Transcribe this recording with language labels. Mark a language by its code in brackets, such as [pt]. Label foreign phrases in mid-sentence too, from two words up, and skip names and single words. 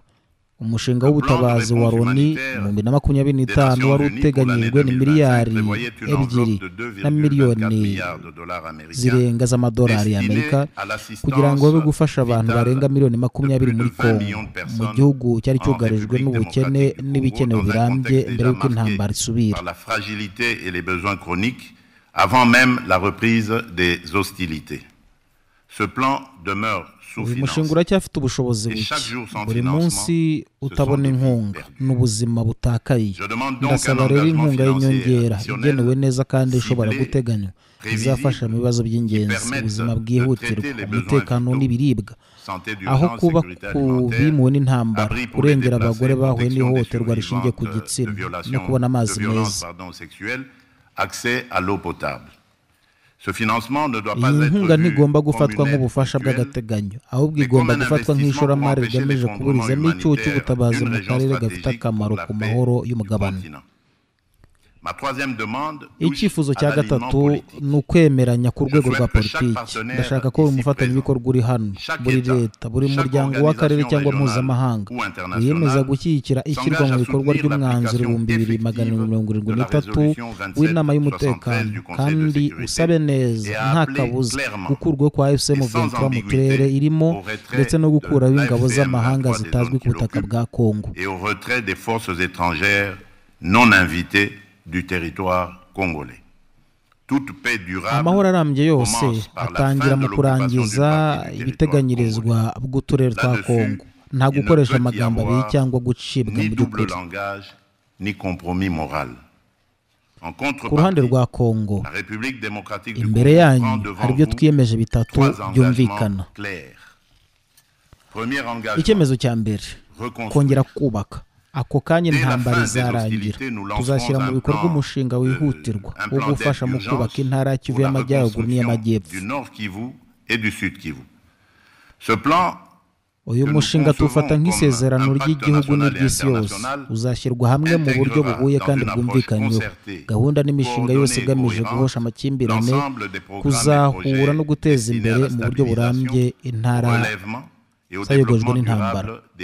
[rw] Umushinga w'ubutabazi wa Loni mu 2025 wari uteganyijwe ni miliyari 2 na miliyoni zirenga z'amadolari y'Amerika, kugira ngo babe gufasha abantu barenga miliyoni 20 muri Kongo, mu gihugu cyari cyugarijwe n'ubukene n'ibikenewe birambye mbere y'uko intambara isubira. [fr] Avant même la reprise des hostilités. Ce plan demeure [rw] uyu mushinga uracyafite ubushobozi buke, buri munsi utabona inkunga n'ubuzima butakaye. Ndasaba rero inkunga y'inyongera igenewe neza kandi ishobora guteganywa, izafasha mu bibazo by'ingenzi, ubuzima bwihutirwa, umutekano n'ibiribwa, aho kuba ku bimuwe n'intambara, kurengera abagore bahuye n'ihohoterwa rishingiye ku gitsina no kubona amazi meza. [fr] accès à l'eau potable. Ce financement ne doit pas [rw] iyi [fr] être [rw] nkunga [fr] vu [rw] ntigomba [fr] comme [rw] gufatwa [fr] une aide [rw] nk'ubufasha [fr] ponctuelle, [rw] bw'agateganyo ahubwo igomba gufatwa nk'ishoramari rigamije kuburizamo icyuho cy'ubutabazi mu karere gafite akamaro ku mahoro y'umugabane. [fr] Ma troisième demande [rw] icyifuzo [fr] touche à [rw] cya [fr] l'alignement [rw] gatatu [fr] politique. [rw] ni ukwemeranya ku rwego rwa [fr] souhaite que chaque [rw] politiki. [fr] partenaire [rw] Ndashaka ko buri [fr] ici [rw] mufatanyabikorwa uri hano, [fr] chaque [rw] buri [fr] État, [rw] leta, buri [fr] chaque [rw] muryango w'akarere [fr] organisation [rw] cyangwa [fr] régionale [rw] mpuzamahanga [fr] ou internationale [rw] wiyemeza gushyigikira ishyirwa mu [fr] s'engage à [rw] bikorwa [fr] soutenir [rw] ry'umwanzuro [fr] l'application 2773 effective [rw] w'inama [fr] de la [rw] y'umutekano, [fr] résolution 2773 [rw] kandi [fr] du Conseil de [rw] usabe [fr] sécurité [rw] neza [fr] et a [rw] nta [fr] appelé [rw] kabuza [fr] clairement [rw] gukurwaho kwa FCM [fr] et sans [rw] 23 mu [fr] ambiguïté [rw] turere irimo [fr] au retrait [rw] ndetse no gukuraho [fr] de [rw] ingabo [fr] l'AFCM [rw] z'amahanga [fr] 23 des [rw] zitazwi [fr] zones [rw] ku butaka [fr] qu'il [rw] bwa Kongo [fr] et au retrait des forces étrangères non invitées du territoire congolais. Toute paix durable [rw] amahoro arambye yose [fr] commence par la [rw] atangira [fr] fin [rw] mu [fr] de l'occupation d'une [rw] kurangiza [fr] partie du territoire [rw] ibiteganyirizwa bw'uturere twa [fr] Là-dessus, [rw] Kongo, nta [fr] il ne [rw] gukoresha [fr] peut y [rw] amagambo abiri [fr] avoir [rw] cyangwa gucibwa ni mu [fr] double [rw] by'ukuri. [fr] langage ni compromis moral. En [rw] Ku ruhande [fr] contrepartie, [rw] rwa Kongo, [fr] la République démocratique du [rw] imbere [fr] Congo [rw] yanyu [fr] prend [rw] hari [fr] devant [rw] ibyo [fr] vous [rw] twiyemeje bitatu [fr] trois engagements [rw] byumvikana. [fr] clairs. Premier engagement, [rw] Icyemezo cya mbere, [fr] reconstruire. [rw] kongera kubaka. Ako kanya [fr] Dès la [rw] intambara [fr] fin des [rw] izarangira, [fr] hostilités, nous lancerons [rw] tuzashyira mu [fr] un [rw] bikorwa [fr] plan, [rw] umushinga wihutirwa [fr] un [rw] wo [fr] plan [rw] gufasha [fr] d'aide [rw] mu kubaka [fr] d'urgence [rw] intara ya Kivu [fr] pour la [rw] y'Amajyaruguru [fr] reconstruction [rw] n'iy'Amajyepfo. [fr] du Nord Kivu et du Sud Kivu. Ce plan [rw] uyu mushinga tuwufata nk'isezerano ry'igihugu n'iry'isi yose, uzashyirwa hamwe mu buryo buhuye kandi bwumvikanyweho. Gahunda n'imishinga yose igamije guhosha amakimbirane, kuzahura no guteza imbere mu buryo burambye intara zayogojwe n'intambara.